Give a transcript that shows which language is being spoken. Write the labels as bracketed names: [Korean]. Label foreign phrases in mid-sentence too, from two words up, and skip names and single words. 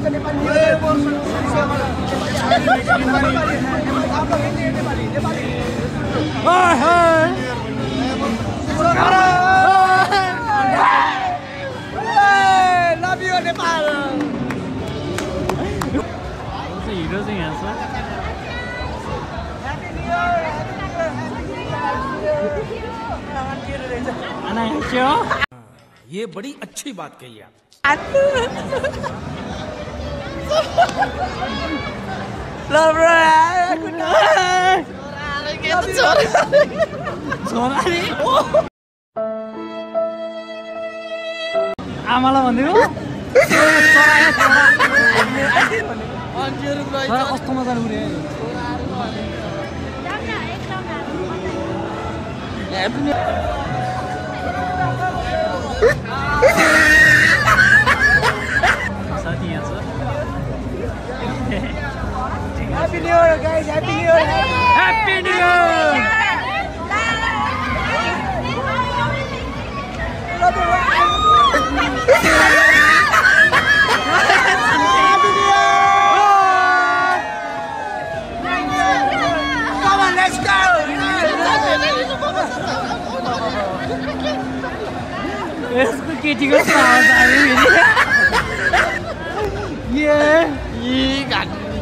[English] Nepali love you Nepal. [Nepali] हिरो चाहिँ यहाँ छ। [Hindi] ये बड़ी अच्छी बात कही आप। [Nepali] आमालाई भनिदिनु कस्तो मजा उड्यो। साथी यहाँ छ। [English] Happy New Year guys, Happy New Year. Happy New Year. Come on, let's go. [Nepali] यसको केटीको आवाज आयो फेरि। [Hindi] ये घाट